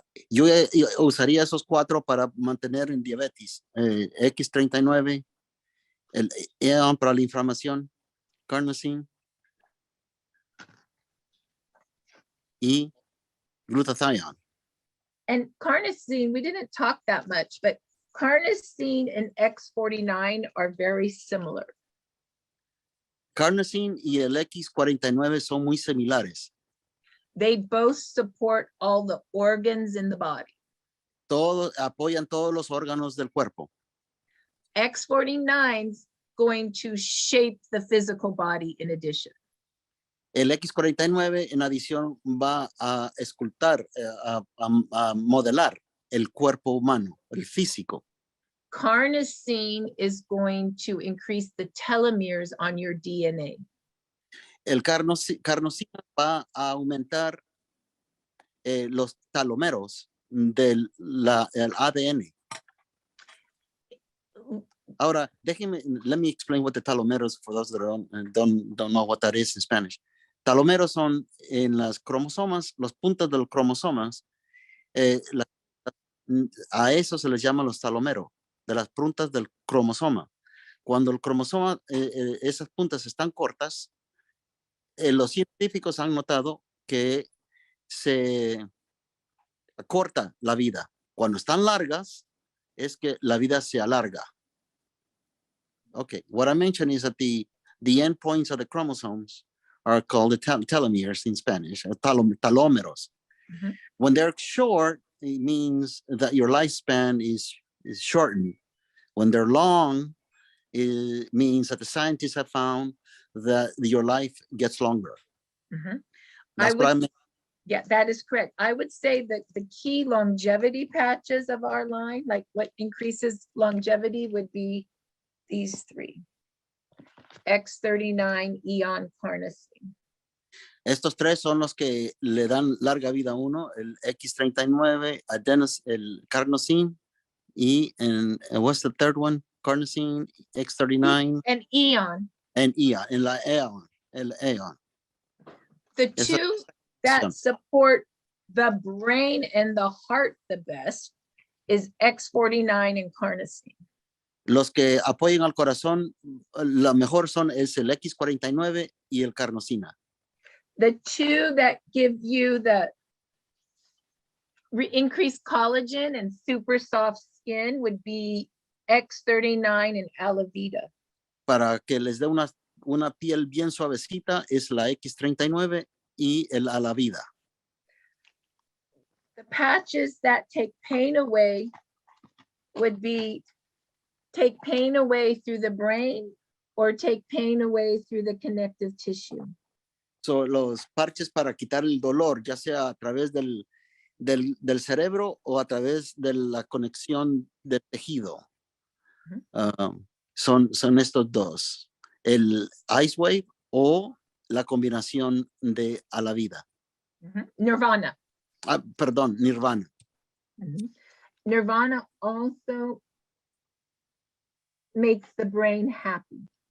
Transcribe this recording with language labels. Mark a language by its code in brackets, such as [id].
[es] Yo usaría esos 4 para mantener en diabetes. X39, el Eon para la inflamación, carnosine y glutathione. [en] And carnosine, we didn't talk that much, but carnosine and X49 are very similar. [es] Carnosine y el X49 son muy similares. [en] They both support all the organs in the body. [es] Apoyan todos los órganos del cuerpo. [en] X49's going to shape the physical body in addition. [es] El X49 en adición va a escultar, a modelar el cuerpo humano, el físico. [en] Carnosine is going to increase the telomeres on your DNA. [es] El carnosina va a aumentar los talómeros del el ADN. [en] Ahora, let me explain what the telomeres, for those that don't know what that is in Spanish. [es] Talómeros son en las cromosomas, los puntos de los cromosomas, a eso se les llama los talómeros, de las puntas del cromosoma. Cuando el cromosoma, esas puntas están cortas, los científicos han notado que se corta la vida. Cuando están largas, es que la vida se alarga. [en] Okay, what I mentioned is that the endpoints of the chromosomes are called the telomeres in Spanish, talómeros. Mm-hmm. When they're short, it means that your lifespan is shortened. When they're long, it means that the scientists have found that your life gets longer. Mm-hmm. That's what I meant. Yeah, that is correct. I would say that the key longevity patches of our line, like what increases longevity, would be these three. X39, Eon, Carnosine. [es] Estos tres son los que le dan larga vida a uno, el X39, el carnosine, y [en] what's the third one? Carnosine, X39. And Eon. [es] And Eon, en la Eon, el Eon. [en] The two that support the brain and the heart the best is X49 and Carnosine. [es] Los que apoyan al corazón, la mejor son el X49 y el carnosina. [en] The two that give you the increased collagen and super soft skin would be X39 and Alavida. [es] Para que les dé una piel bien suavecita es la X39 y el Alavida. [en] The patches that take pain away would be take pain away through the brain or take pain away through the connective tissue. [es] So, los parches para quitar el dolor, ya sea a través del cerebro o a través de la conexión del tejido. Son estos dos, el Ice Wave o la combinación de Alavida. Nirvana. Perdón, Nirvana. [en] Nirvana also makes the brain happy.